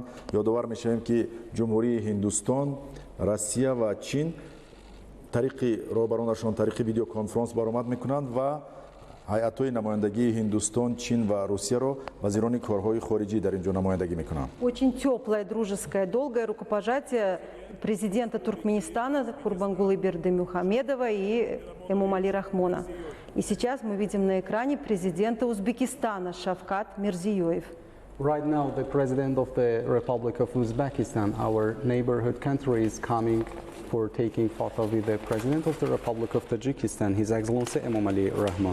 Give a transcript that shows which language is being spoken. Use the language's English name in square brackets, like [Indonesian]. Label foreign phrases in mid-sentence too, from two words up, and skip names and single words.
[Tajik] Ёдовар мешавем ки ҷумҳурии Ҳиндустон, Россия ва Чин тариқи роҳбаронашон тариқи видеоконферонс баромад мекунанд ва ҳайатҳои намояндагии Ҳиндустон, Чин ва Русияро вазирони корҳои хориҷӣ дар инҷо намояндагӣ мекунанд. [Russian] Очень теплое, дружеское, долгое рукопожатие президента Туркменистана Гурбангулы Бердимухамедова и Эмомали Рахмона. И сейчас мы видим на экране президента Узбекистана Шавкат Мирзиёев. [English] Right now, the president of the Republic of Uzbekistan, our neighborhood country, is coming for taking photo with the president of the Republic of Tajikistan, His Excellency Emomali Rahmon.